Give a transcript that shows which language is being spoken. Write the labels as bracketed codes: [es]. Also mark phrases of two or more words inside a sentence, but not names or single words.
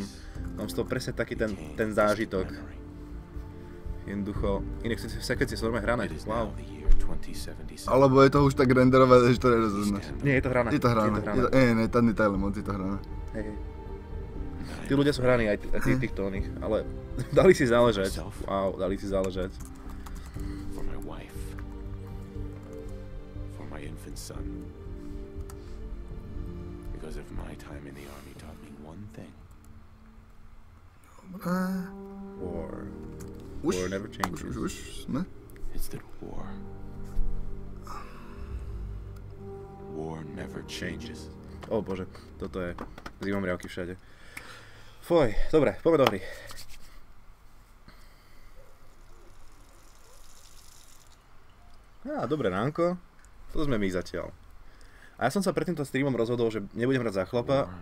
[sk] Mám z toho presne taký ten zážitok. Jednoducho, inak sekvencie sú normálne hrané, wow. Alebo je to už tak renderované, že to nerozoznáš. Nie, je to hrané. Je to hrané. Nie, tam detaily moc, je to hrané. Hej. Tí ľudia sú hraní aj týchto oných, ale dali si záležať. Wow, dali si záležať. [en] For my wife. For my infant son. Because of my time in the army taught me one thing. War never changes. [sk] Už sme? [en] It's that war never changes. [sk] Ó bože, toto je zimomriavky všade. Foj, dobre, poďme do hry. Dobré ránko. To sme my zatiaľ. A ja som sa pred týmto streamom rozhodol, že nebudem hrať za chlapa.